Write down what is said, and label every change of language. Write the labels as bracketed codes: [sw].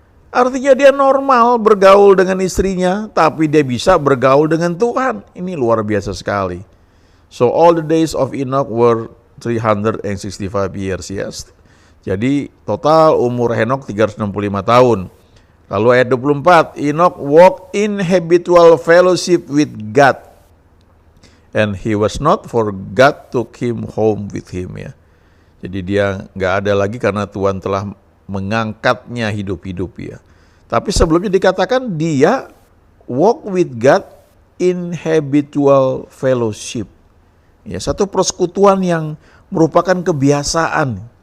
[id] Artinya dia normal bergaul dengan istrinya, tapi dia bisa bergaul dengan Tuhan. Ini luar biasa sekali. [en] So all the days of Enoch were 365 years, yes. [id] Jadi total umur Henok 365 tahun. Lalu ayat 24, [en] Enoch walked in habitual fellowship with God. And he was not, for God took him home with him, ya. [id] Jadi dia nggak ada lagi karena Tuhan telah mengangkatnya hidup-hidup, ya. Tapi sebelumnya dikatakan dia [en] walk with God in habitual fellowship. [id] Ya, satu persekutuan yang merupakan kebiasaan.